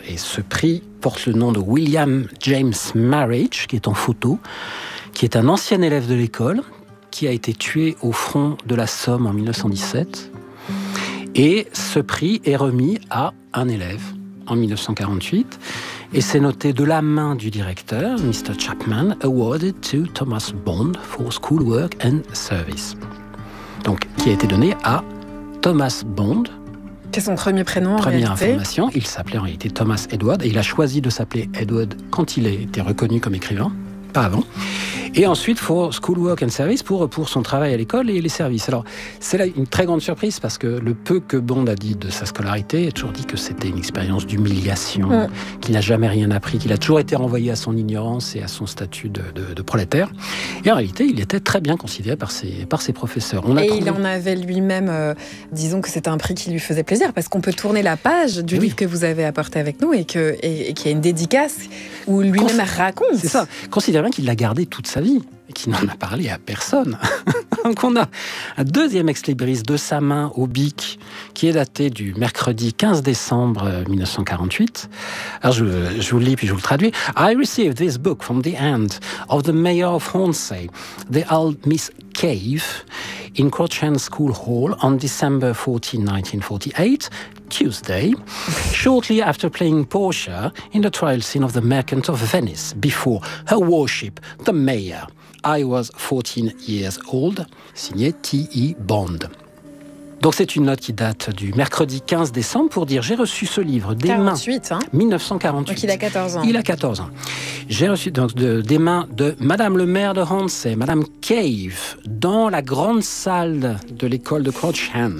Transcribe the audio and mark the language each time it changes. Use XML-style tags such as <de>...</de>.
<fr>Et ce prix porte le nom de William James Marriage, qui est en photo, qui est un ancien élève de l'école, qui a été tué au front de la Somme en 1917. Et ce prix est remis à un élève en 1948. Et c'est noté de la main du directeur, Mr.</fr> <en>Chapman, awarded to Thomas Bond for schoolwork and service.</en> <fr>Donc, qui a été donné à Thomas Bond. C'est son premier prénom, en réalité. Première information, il s'appelait en réalité Thomas Edward, et il a choisi de s'appeler Edward quand il a été reconnu comme écrivain, pas avant. Et ensuite,</fr> <en>for schoolwork and service,</en> <fr>pour son travail à l'école et les services. Alors, c'est là une très grande surprise, parce que le peu que Bond a dit de sa scolarité, il a toujours dit que c'était une expérience d'humiliation, qu'il n'a jamais rien appris, qu'il a toujours été renvoyé à son ignorance et à son statut de prolétaire. Et en réalité, il était très bien considéré par ses professeurs. Il en avait lui-même, disons que c'était un prix qui lui faisait plaisir, parce qu'on peut tourner la page du livre que vous avez apporté avec nous et qu'il y a une dédicace où lui-même raconte. C'est ça. Considère bien qu'il l'a gardé toute sa vie, et qui n'en a parlé à personne. Donc on a un deuxième ex-libris de sa main au Bic, qui est daté du mercredi 15 décembre 1948. Alors je vous le lis, puis je vous le traduis.</fr> <en>« I received this book from the hand of the mayor of Hornsey, the old Miss Cave, in Crouch End School Hall on December 14, 1948, Tuesday, shortly after playing Portia in the trial scene of the Merchant of Venice, before her worship, the mayor. I was 14 years old, signé T.E.</en> <fr>Bond. » Donc c'est une note qui date du mercredi 15 décembre pour dire « J'ai reçu ce livre des 48, mains... » Hein 1948. Donc il a 14 ans. Il a 14 ans. « J'ai reçu donc des mains de Madame le maire de Hansey, Madame Cave, dans la grande salle de l'école de Crouch End. »</fr>